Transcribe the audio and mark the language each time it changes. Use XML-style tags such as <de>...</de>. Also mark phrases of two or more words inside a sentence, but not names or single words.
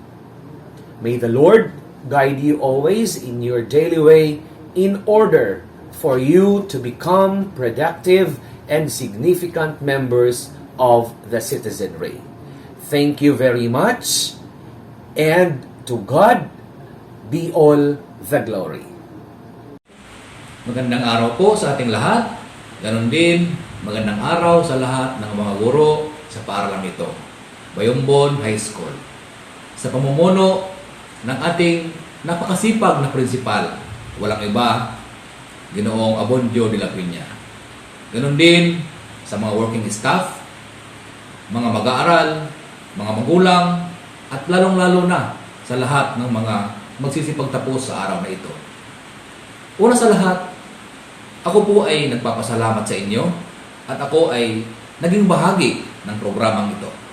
<en>May the Lord guide you always in your daily way in order for you to become productive and significant members of the citizenry. Thank you very much, and to God be all the glory.</en> <tl>Magandang araw po sa ating lahat. Ganon din, magandang araw sa lahat ng mga guro sa paaralang ito, Bayombon High School. Sa pamumuno ng ating napakasipag na prinsipal, walang iba, Ginoong Abondio de la Piña. Ganon din sa mga</tl> <en>working staff,</en> <tl>mga mag-aaral, mga magulang, at lalong-lalo na sa lahat ng mga magsisipagtapos sa araw na ito. Una sa lahat, ako po ay nagpapasalamat sa inyo at ako ay naging bahagi ng programang ito.</tl>